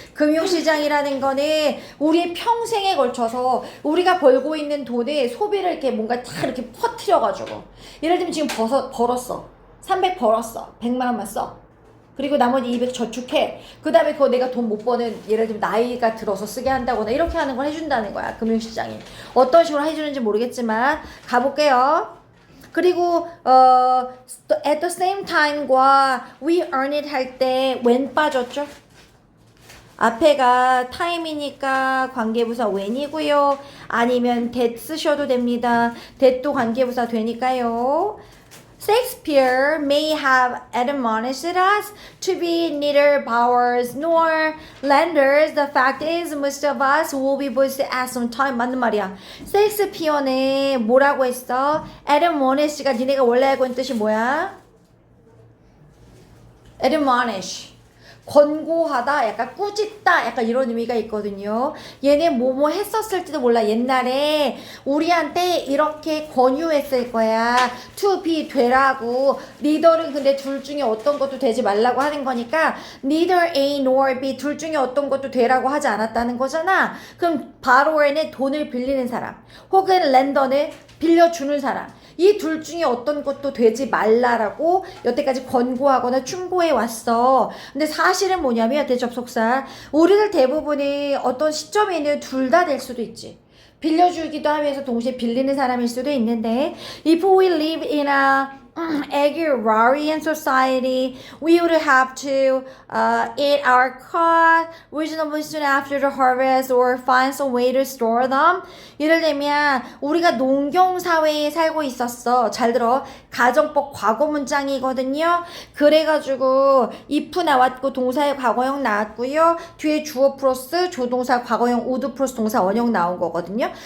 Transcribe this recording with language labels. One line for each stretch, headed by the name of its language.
Korean: 금융시장이라는 거는 우리의 평생에 걸쳐서 우리가 벌고 있는 돈에 소비를 이렇게 뭔가 다 이렇게 퍼뜨려가지고 예를 들면 지금 벌었어. 300 벌었어. 100만 원만 써. 그리고 나머지 200 저축해. 그 다음에 그거 내가 돈 못 버는 예를 들면 나이가 들어서 쓰게 한다거나 이렇게 하는 걸 해준다는 거야. 금융시장이. 어떤 식으로 해주는지 모르겠지만 가볼게요. 그리고
English: at the same time
Korean: 과
English: we earn it
Korean: 할 때 when 빠졌죠? 앞에가 time이니까 관계부사 when이고요. 아니면 that 쓰셔도 됩니다. that도 관계부사 되니까요.
English: Shakespeare may have admonished us to be neither borrowers nor lenders. The fact is, most of us will be both at some time.
Korean: 맞는 말이야. 셰익스피어는 뭐라고 했어? admonish가 니네가 원래 알고 있는 뜻이 뭐야? admonish. 권고하다, 약간 꾸짖다, 약간 이런 의미가 있거든요. 얘네 뭐뭐 했었을지도 몰라. 옛날에 우리한테 이렇게 권유했을 거야. to be 되라고. neither는 근데 둘 중에 어떤 것도 되지 말라고 하는 거니까
English: neither A nor B
Korean: 둘 중에 어떤 것도 되라고 하지 않았다는 거잖아. 그럼 borrower는 돈을 빌리는 사람 혹은 lender는 빌려주는 사람. 이 둘 중에 어떤 것도 되지 말라라고 여태까지 권고하거나 충고해 왔어. 근데 사실은 뭐냐면 대접속사 우리들 대부분이 어떤 시점에는 둘 다 될 수도 있지. 빌려주기도 하면서 동시에 빌리는 사람일 수도 있는데
English: if we live in a agrarian society, we would have to eat our crops reasonably soon after the harvest or find some way to store them.
Korean: 예를 들면 우리가 농경사회에 살고 있었어. 잘 들어. 가정법 과거 문장이거든요. 그래가지고 if 나왔고 동사의 과거형 나왔고요. 뒤에 주어 플러스 조동사 과거형 would 플러스 동사 원형 나온 거거든요.